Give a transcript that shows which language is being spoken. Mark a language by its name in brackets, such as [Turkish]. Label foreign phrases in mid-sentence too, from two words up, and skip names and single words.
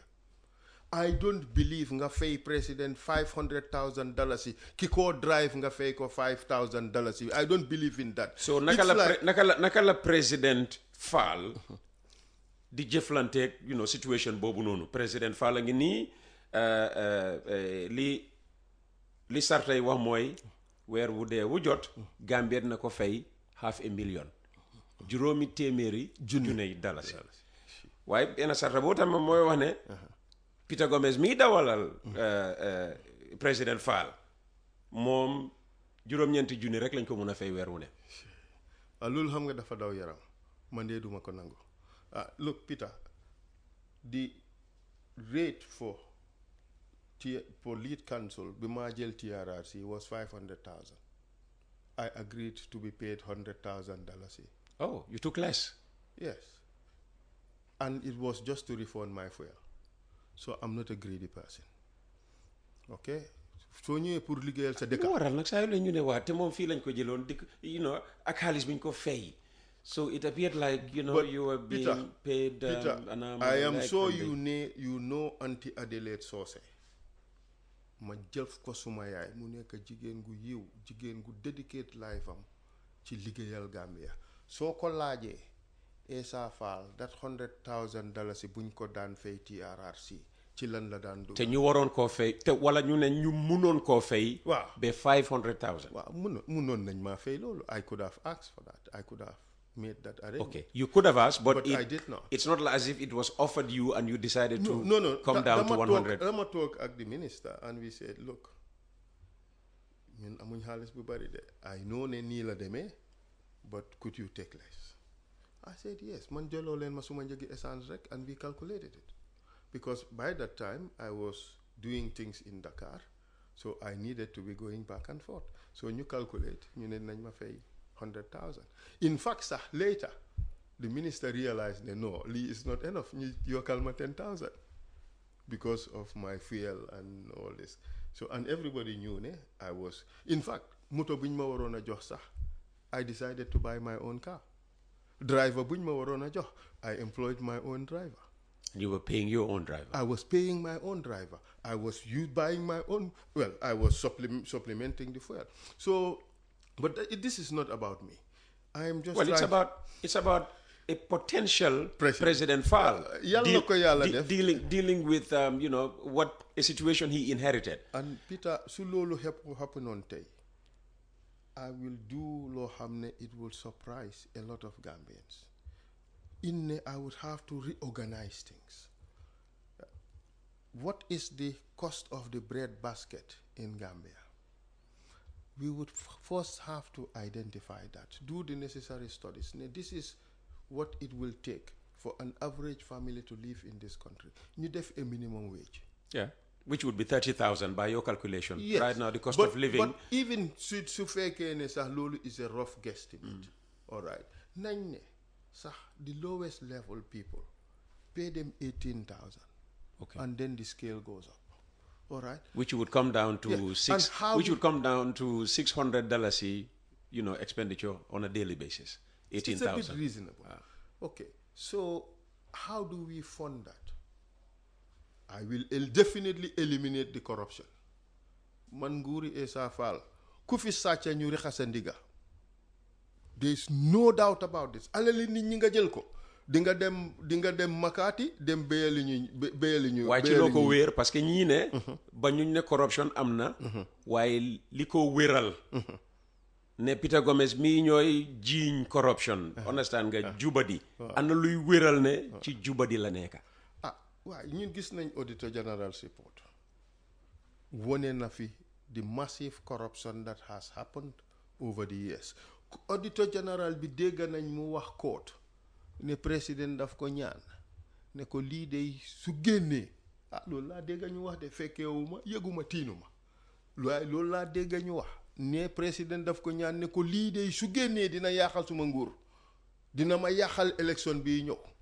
[English] I don't believe [Wolof] nga fay [English] president $500,000 [Wolof] ki ko drive nga fay ko [English] $5,000 I don't believe in that. [Wolof] So naka la president Faal di jëflanteeg situation boobu noonu président Faal a ngi nii li sartay wax mooy weer wu dee wu jot Gambia dina ko fay $500,000 juróomi téeméeri junne dalasi waaye benn sarta boo tam mooy wax ne Peter Gomez mii dawalal président Faal moom juróom-ñeenti junni rek lañ ko mën a fay weer wu ne loolu xam nga dafa daw yaram man de duma ko nangu [English] look Peter the rate for lead counsel [Wolof] bi maa jël TRRC [English] was $500,000 I agreed to be paid $100,000. Oh, you took less? Yes. And it was just to refund my fuel. So I'm not a greedy person. Okay? [Wolof] So ñëwee pour liggéeyal sa dëkk. Lu waral nag saa yu la ñu ne waa te moom fii lañ ko jëloon di ak xaalis bi ñu ko fay. [English] So it appeared like you were being paid. Peter, I am sure you know Auntie Adelaide Socé. [Wolof] ma jël ko suma yaay mu nekk jigéen gu yiw jigéen gu dedicate life am ci liggéeyal Gambia soo ko laajee Essa Faal that $100,000 buñ ko daan fay TRRC ci lan la daan dugg. te ñu waroon koo fay te wala ñu ne ñu munoon koo fay. waaw ba 500,000. waaw munoon nañ maa fay loolu. [English] I could have asked for that. I could have made that arrangement. Okay, you could have asked, but I did not. It's not as if it was offered you and you decided to come Da- down to [Wolof] dama 100. dama toog ak [English] the minister and we said look [Wolof] ñun amuñ xaalis bu bari de [English] I know [Wolof] ne nii la demee [English] but could you take less. I said yes [Wolof] man jëloo leen ma suma njëgi essence rek [English] and we calculated it because by that time I was doing things in Dakar so I needed to be going back and forth so [Wolof] ñu calculate ñu ne nañ ma fay [English] 100,000. In fact sax later the minister realized that no, lii is not enough. You [Wolof] yokkal ma [English] 10,000 because of my fuel and all this. So and everybody knew ne I was. In fact, [Wolof] moto buñ ma waroon a jox sax [English] I decided to buy my own car. Driver [Wolof] buñ ma waroon a jox [English] I employed my own driver. You were paying your own driver. I was paying my own driver. I was buying my own. Well, I was supplementing the fuel. So, but this is not about me. I am just. Well, it's about a potential President Faal [Wolof] Yàlla ko yàlla def. [English] dealing with what a situation he inherited. And Peter, [Wolof] su loolu happen on tey, [English] I will do [Wolof] loo xam ne [English] it will surprise a lot of Gambians. I would have to reorganize things. What is the cost of the bread basket in Gambia? We would first have to identify that, do the necessary studies. This is what it will take for an average family to live in this country. You def a minimum wage. Yeah, which would be 30,000 by your calculation. Yes. Right now, the cost of living. But even [Wolof] su fekkee ne sax loolu [English] is a rough guesstimate. All right. [Wolof] Nañ ne sax [English] the lowest level people pay them 18,000. Okay. And then the scale goes up. All right. Which would come down to would come down to $600, expenditure on a daily basis. 18,000. It's a bit reasonable. Okay. So how do we fund that? I will definitely eliminate the corruption. [Wolof] Man nguuri Essa Faal ku fi sàcca ñu rexasa ndiga. [English] There is no doubt about this. [Wolof] Alali nit ñi nga jël ko. di nga dem Makati dem béyali ñu. waaye ci loo ko wéer parce que ñii ne. ba ñu ne corruption am na. waaye li ko wéral. ne Peter Gomez mii ñooy jiiñ corruption. understand nga jubadi. ana luy wéral ne ci jubadi la nekka. waaw ñun gis nañ [English] auditor general's report. [Wolof] wone na fi [English] the massive corruption that has happened over the years. [Wolof] auditor general bi dégg nañ mu wax court. ne président daf ko ñaan ne ko lii de su génnee loolu laa dégg ñu wax de fekkeewuma yëguma tiinuma waaye loolu laa dégg ñu wax ne président daf ko ñaan ne ko lii de su génnee dina yàqal suma nguur dina ma yàqal élection bii ñëw